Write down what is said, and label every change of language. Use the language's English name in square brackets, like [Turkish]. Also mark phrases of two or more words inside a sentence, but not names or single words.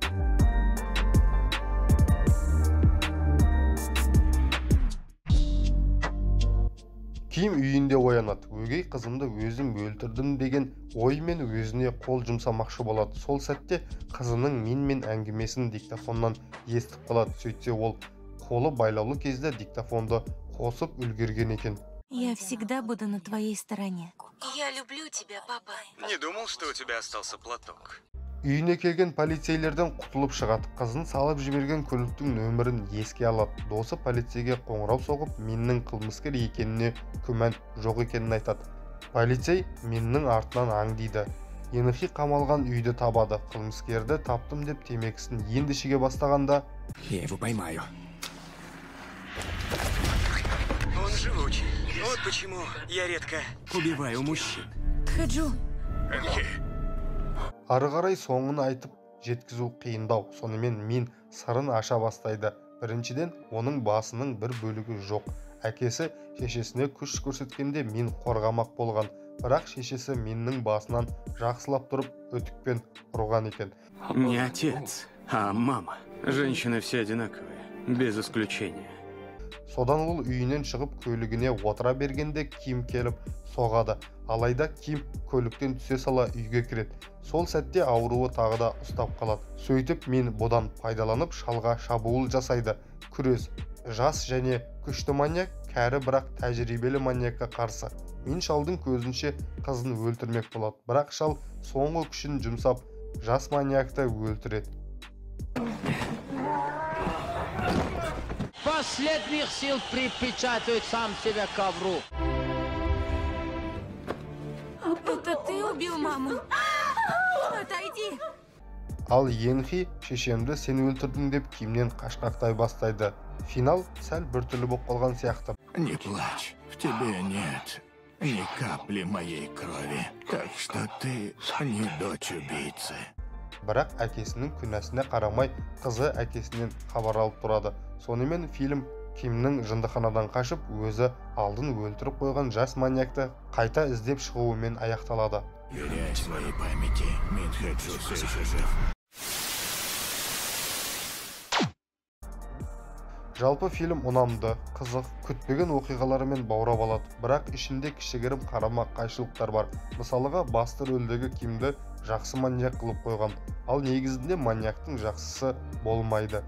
[Kazakh] Ким үйінде оянады. Өгей қызымды өзім өлтірдім деген оймен өзіне қол жұмсамақшы болады. Сол сәтте қызының Минмен әңгімесін диктофоннан естіп қалады. Сөйтсе ол қолы байлаулы кезде диктофонды қосып үлгерген екен. [Russian] Я всегда буду на твоей стороне. Я люблю тебя, папа. Не думал, что у тебя остался платок. [Kazakh] Үйіне келген полицейлерден құтылып шығады. Қызын салып жіберген көліктің нөмірін еске алады. Досы полицейге қоңырау соғып, Миннің қылмыскер екеніне күмән жоқ екенін айтады. Полицей Миннің артынан аңдиды. Йонхи қамалған үйді табады. Қылмыскерді таптым деп темекісін енді шеге бастағанда [Russian] Я его поймаю. Он живучий. Вот почему я редко убиваю мужчин. Хэ-джу, [Kazakh] ары қарай соңын айтып жеткізу қиындау. Сонымен Мин сырын аша бастайды. Біріншіден, оның басының бір бөлігі жоқ. Әкесі шешесіне күш көрсеткенде Мин қорғамақ болған, бірақ шешесі Миннің басынан жақсылап тұрып өтікпен ұрған екен. [Russian] Не отец, а мама. Женщины все одинаковые, без исключения. [Kazakh] Содан ол үйінен шығып көлігіне отыра бергенде Ким келіп соғады. Алайда Ким көліктен түсе сала үйге кіреді. Сол сәтте ауруы тағы да ұстап қалады. Сөйтіп Мин бұдан пайдаланып шалға шабуыл жасайды. Күрес. Жас және күшті маньяк кәрі бірақ тәжірибелі маньякқа қарсы. Мин шалдың көзінше қызын өлтірмек болады. Бірақ шал соңғы күшін жұмсап жас маньякты өлтіреді. [Russian] Последних сил припечатывает сам себя к ковру. Это ты убил маму? Отойди! [Kazakh] Ал Енхи шешемді сен өлтірдің деп Кимнен қашқақтай бастайды. Финал сәл біртүрлі болып қалған сияқты. [Russian] Не плачь, в тебе нет ни капли моей крови, так что ты не дочь убийцы. [Kazakh] Бірақ әкесінің күнәсіне қарамай қызы әкесінен хабар алып тұрады. Сонымен фильм Кимнің жындыханадан қашып, өзі алдын өлтіріп қойған жас маньякты қайта іздеп шығуымен аяқталады. [Russian] Веряй своей памяти, Минхэджу все еще жив. [Kazakh] Жалпы фильм ұнамды, қызық, күтпеген оқиғаларымен баурап алады, бірақ ішінде кішігірім қарама қайшылықтар бар. Мысалыға басты рөлдегі Кимді жақсы маньяк қылып қойған, ал негізінде маньяктың жақсысы болмайды.